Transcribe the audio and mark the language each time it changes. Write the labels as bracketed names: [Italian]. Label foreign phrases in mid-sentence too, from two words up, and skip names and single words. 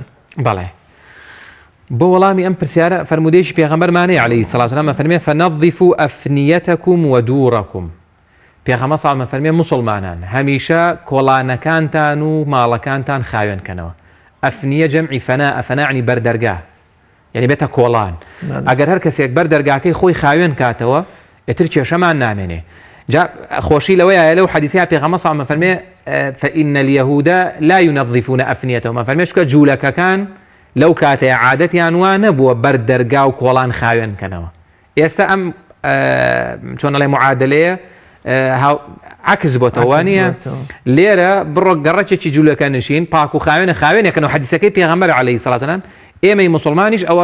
[Central Kurdish] بەڵێ بۆ وەڵامی ئەم پرسیارە فەرمودەیەکی پێغەمبەرمانەیە [Arabic] عەلەیهی سەڵات وسەلام [Central Kurdish] فەرمێ [Arabic] فەنەظیفوا ئەفنیەتەکم وەدوورەکم [Central Kurdish] پێغەمبەر ساڵمە فەرمێ موسڵمانان هەمیشە کۆڵانەکانتان و ماڵەکانتان خاوێنکەنەوە ئەفنیە جەمعی فەنا ئەفەناعنی بەردەرگا یعنی بێتە کۆڵان ئەگەر هەر کەسێک بەردەرگاکەی خۆی خاوێن کاتەوە ئێتر کێشەمان نامێنێ جا خۆشی لەوەیە لەو حەدیثەیە پێغەمبەر ساڵمە فەرمێ [Arabic] فإن اليهود لا ينظفون أفنيتهم [Central Kurdish] فەرمێ چکە جوولەکەکان لەو کاتەیە عادەتیان وا نەبووە بەردەرگا و کۆڵان خاوێنکەنەوە ئێستا ئەم چۆن ئەڵێ معادلەیە عکس بۆتەوە نیە لێرە بڕۆ گەڕەکێکی جوولەکە نشین پاک و خاوێنێکەوە حەدیثەکەی پێغەمبەر [Arabic] عەلەیهی سەڵات وسەلام [Central Kurdish] ئێمەی موسڵمانیش ئەوە